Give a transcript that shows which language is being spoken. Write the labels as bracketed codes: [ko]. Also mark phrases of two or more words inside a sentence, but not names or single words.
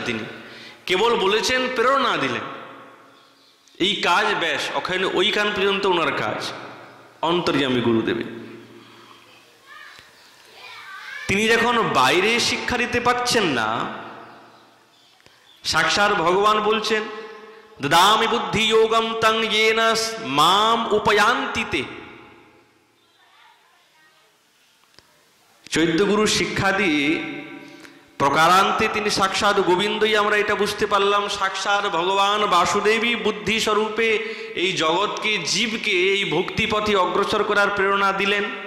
[bn] তিনি কেবল বলেছেন, প্রেরণা দিলেন, এই কাজ ব্যাস, ওখানে ওইখান পর্যন্ত ওনার কাজ। অন্তর্যামী গুরুদেবে তিনি যখন বাইরে শিক্ষা দিতে পারছেন না, সাক্ষাৎ ভগবান বলছেন [sa] দদামি বুদ্ধি যোগম তং येन মাম উপয়ান্তিতে। [bn] চৈদ্য গুরু শিক্ষা দিয়ে প্রকারান্তে তিনি সাক্ষাৎ গোবিন্দই, আমরা এটা বুঝতে পারলাম সাক্ষাৎ ভগবান বাসুদেবী বুদ্ধি স্বরূপে এই জগৎকে, জীবকে এই ভক্তি পথে অগ্রসর করার প্রেরণা দিলেন।